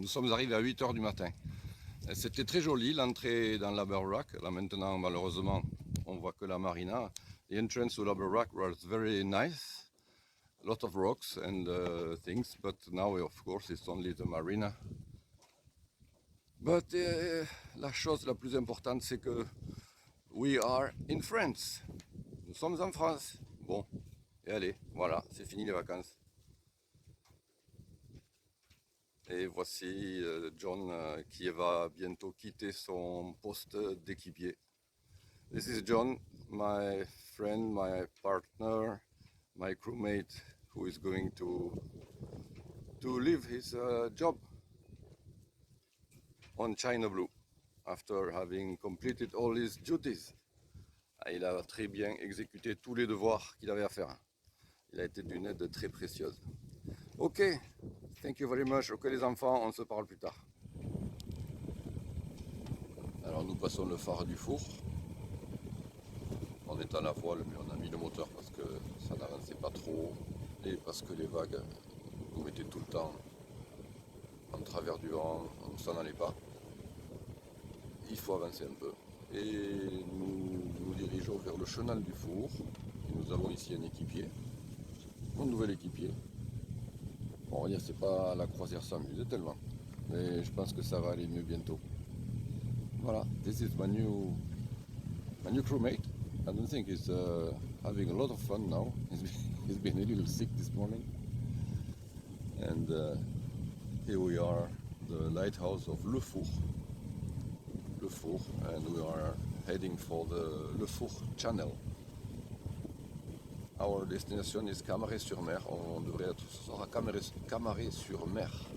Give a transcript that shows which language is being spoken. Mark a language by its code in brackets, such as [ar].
[fr] Nous sommes arrivés à 8 heures du matin. C'était très joli l'entrée dans la Baraque. Là maintenant, malheureusement, on voit que la marina. [en] The entrance to la Baraque was very nice. A lot of rocks and things, but now, of course, it's only the marina. [fr] But la chose la plus importante, c'est que [en] we are in France. [fr] Nous sommes en France. Bon, et allez, voilà, c'est fini les vacances. Et voici John qui va bientôt quitter son poste d'équipier. [en] This is John, my friend, my partner, my crewmate, who is going to leave his job on China Blue after having completed all his duties. [fr] Il a très bien exécuté tous les devoirs qu'il avait à faire. Il a été d'une aide très précieuse. [en] Ok, thank you very much. [fr] Ok les enfants, on se parle plus tard. Alors nous passons le phare du four. On est à la voile, mais on a mis le moteur parce que ça n'avançait pas trop et parce que les vagues nous mettaient tout le temps en travers du vent, on ne s'en allait pas. Il faut avancer un peu. Et nous nous dirigeons vers le chenal du four. Et nous avons ici un équipier, mon nouvel équipier. Bon, on va dire c'est pas la croisière s'amuse tellement, mais je pense que ça va aller mieux bientôt. [en] Voilà, this is my new crewmate. I don't think he's having a lot of fun now. He's been a little sick this morning. And here we are, the lighthouse of Le Four. Le Four, and we are heading for the Le Four channel. Our destination is Camaret-sur-Mer. [fr] On devrait être ce soir à Camaret-sur-Mer.